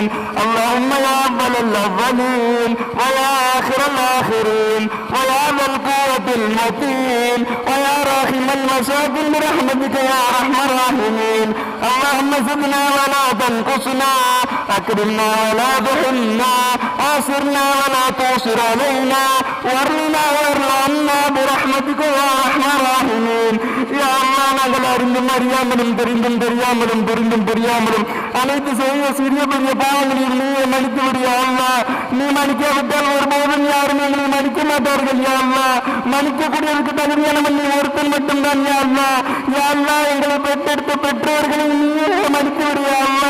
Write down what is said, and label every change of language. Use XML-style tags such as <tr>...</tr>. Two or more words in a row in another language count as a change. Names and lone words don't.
<ar>اللهم يا أول الأولين ويا آخر الآخرين ويا ذا القوة المتين ويا راحم المساكين برحمتك يا أرحم الراحمين. اللهم زدنا ولا تنقصنا، أكرمنا ولا تهنا، آسرنا ولا تؤسر علينا، وارنا وارنا برحمتك يا أرحم الراحمين. يا الله</ar> <ta>நாங்கள் அறிந்தும் அறியாமலும் தெரிந்தும் தெரியாமலும் புரிந்தும் புரியாமலும் அனைத்து செய்ய சிறிய பெரிய பாவங்களில் நீ மன்னித்து விடியா அல்லா. நீ மன்னிக்காவிட்டால் ஒருபோதும் யாரும் எங்களை மன்னிக்க மாட்டார்கள்</ta> <ar>يا الله.</ar> <ta>மன்னிக்கக்கூடியவருக்கு தகுதியானவன் நீ ஒருத்தன் மட்டும்தான்</ta> <ar>يا الله. يا الله</ar> <ta>எங்களை பெற்றெடுத்த பெற்றோர்களை நீயே மன்னித்து விடியா அல்லா.</ta>